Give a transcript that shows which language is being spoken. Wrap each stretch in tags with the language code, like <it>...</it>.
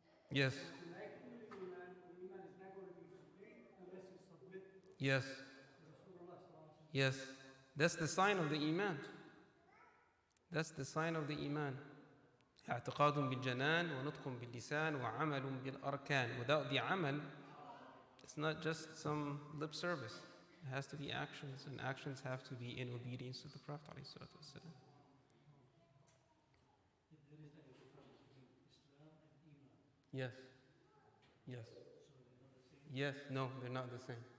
<en>Yes. Yes. Yes. That's the sign of the Iman. That's the sign of the Iman.</en> <ar>اعتقاد بالجنان ونطق باللسان وعمل بالأركان.</ar> <en>Without the amal, it's not just some lip service. It has to be actions, and actions have to be in obedience to the Prophet ﷺ. Yes. Yes. Yes. No, they're not the same.</en>